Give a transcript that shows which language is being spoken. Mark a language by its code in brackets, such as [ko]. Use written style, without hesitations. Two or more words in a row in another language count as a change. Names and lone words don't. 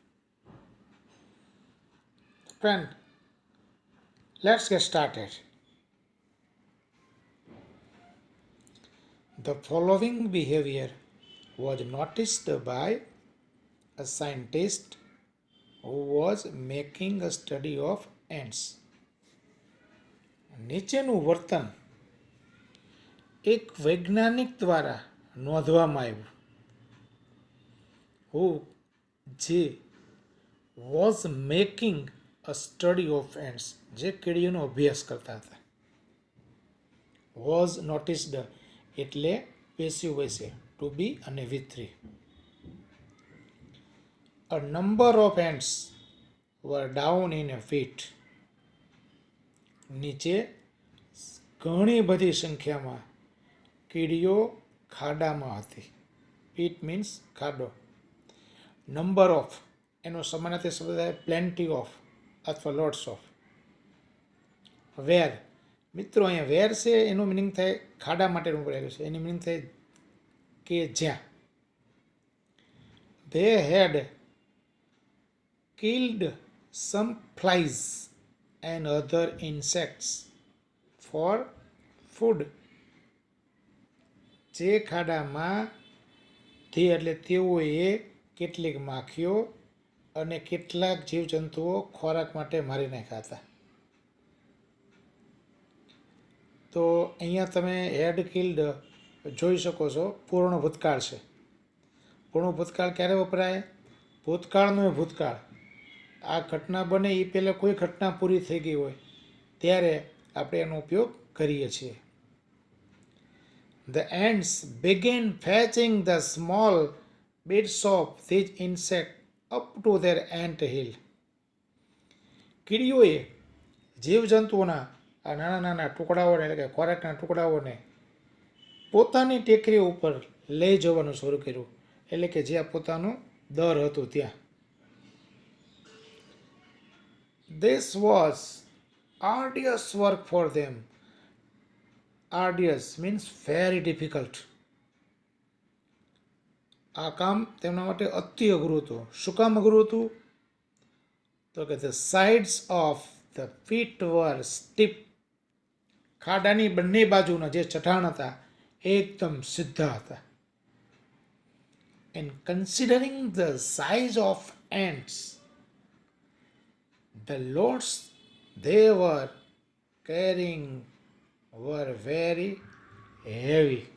[en] Friend, let's get started. The following behavior was noticed by a scientist who was making a study of ants. [gu] નીચેનું વર્તન એક વૈજ્ઞાનિક દ્વારા નોંધવામાં આવ્યું who જે [en] was making a study of ants [gu] જે કીડીઓનો અભ્યાસ કરતા હતા [en] was noticed [gu] એટલે પેસિવ હોય છે [en] to be [gu] અને with 3. [en] A number of ants were down in a pit. [gu] નીચે ઘણી બધી સંખ્યામાં કીડીઓ ખાડામાં હતી. [en] pit means [gu] ખાડો. [en] number of [gu] એનો સમાનાર્થી શબ્દ થાય [en] plenty of [gu] અથવા [en] lots of. [gu] વેર મિત્રો અહીંયા વેર છે એનું મિનિંગ થાય ખાડા માટેનું પ્રયોગ છે. એની મિનિંગ થાય કે જ્યાં. [en] They had killed some flies and other insects for food. [gu] જે ખાડામાં તે એટલે તેઓએ કેટલીક માખીઓ અને કેટલાક જીવજંતુઓ ખોરાક માટે મારી નાખ્યા હતા. તો અહીંયા તમે [en] had killed [gu] જોઈ શકો છો પૂર્ણ ભૂતકાળ છે. પૂર્ણ ભૂતકાળ ક્યારે વપરાય? ભૂતકાળનો ભૂતકાળ. આ ઘટના બને એ પહેલાં કોઈ ઘટના પૂરી થઈ ગઈ હોય ત્યારે આપણે એનો ઉપયોગ કરીએ છીએ. [en] The ants began fetching the small bits of these insects up to their ant hill. [gu] કીડીઓએ જીવજંતુઓના આ નાના નાના ટુકડાઓને એટલે કે ખોરાકના ટુકડાઓને પોતાની ટેકરી ઉપર લઈ જવાનું શરૂ કર્યું એટલે કે જ્યાં પોતાનું દર હતું ત્યાં. [en] This was arduous work for them. Arduous means very difficult. [gu] આ કામ તેમના માટે અતિ અઘરું હતું. શું કામ અઘરું હતું? તો કે [en] the sides of the pit were steep. [gu] ખાડાની બંને બાજુના જે ચઢાણ હતા એકદમ સીધા હતા. [en] And considering the size of ants, the loads they were carrying were very heavy.